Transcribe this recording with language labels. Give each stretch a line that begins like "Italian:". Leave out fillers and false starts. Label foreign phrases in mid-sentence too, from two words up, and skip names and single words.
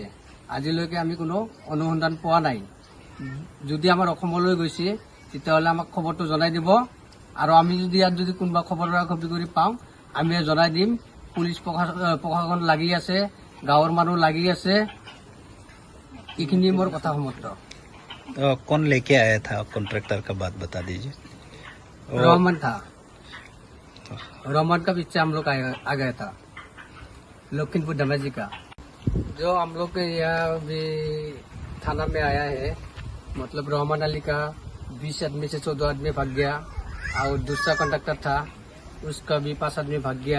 Assamese: আজিলৈকে আমি কোনো অনুসন্ধান পোৱা নাই। যদি আমাৰ অসমলৈ গৈছে তেতিয়াহ'লে আমাক খবৰটো জনাই দিব, আৰু আমি যদি ইয়াত যদি কোনোবা খবৰ কৰি পাওঁ আমি জনাই দিম। পুলিচ প্ৰশাসন লাগি আছে, গাঁৱৰ মানুহ লাগি আছে। এইখিনি মোৰ কথা সমাপ্ত।
Hindi: तो कौन लेके आया था कॉन्ट्रैक्टर का बात बता दीजिए। रहमान था, रहमान का पीछे हम लोग आ गया था, लखीमपुर धमाजी का। जो हम लोग के यहाँ भी थाना में आया है, मतलब रहमान अली का 20 आदमी से 14 आदमी भाग गया और दूसरा कॉन्ट्रैक्टर था उसका भी 5 आदमी भाग गया।